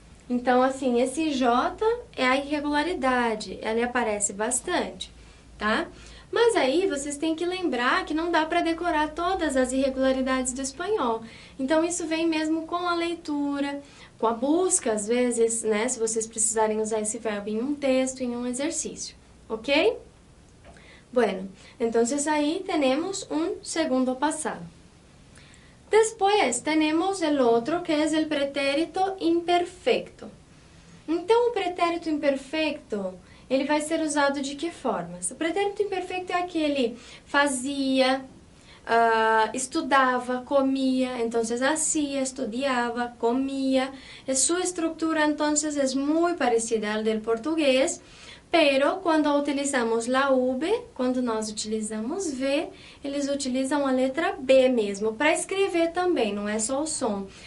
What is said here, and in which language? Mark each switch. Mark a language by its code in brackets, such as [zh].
[pt] Então, assim, esse J é a irregularidade, ela aparece bastante, tá? Mas aí vocês têm que lembrar que não dá para decorar todas as irregularidades do espanhol. Então, isso vem mesmo com a leitura, com a busca, às vezes, né? Se vocês precisarem usar esse verbo em um texto, em um exercício, ok? [es] Bueno, entonces ahí tenemos un segundo pasado. Después tenemos el otro que es el pretérito imperfecto. [pt] Então, o pretérito imperfecto, ele vai ser usado de que formas? O pretérito imperfecto é aquele fazia, estudava, comia, [es] entonces hacía, estudiaba, comia. Su estructura entonces es muy parecida al del portugués, [pt] pero quando utilizamos la V, quando nós utilizamos V, eles utilizam a letra B mesmo, para escrever também, não é só o som.